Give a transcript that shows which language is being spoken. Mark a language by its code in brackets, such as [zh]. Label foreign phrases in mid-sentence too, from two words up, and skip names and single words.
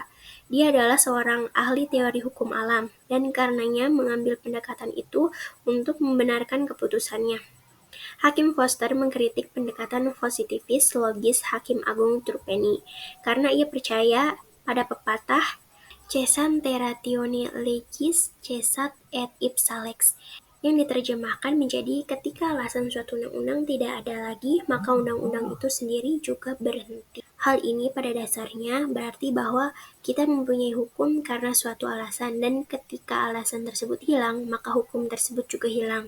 [id] Dia adalah seorang ahli teori hukum alam, dan karenanya mengambil pendekatan itu untuk membenarkan keputusannya. Hakim Foster mengkritik pendekatan positivis logis Hakim Agung Trupeni, karena ia percaya pada pepatah [la] Cessant ratione legis, cessat et ipsa lex, [id] yang diterjemahkan menjadi ketika alasan suatu undang-undang tidak ada lagi, maka undang-undang itu sendiri juga berhenti. Hal ini pada dasarnya berarti bahwa kita mempunyai hukum karena suatu alasan, dan ketika alasan tersebut hilang, maka hukum tersebut juga hilang.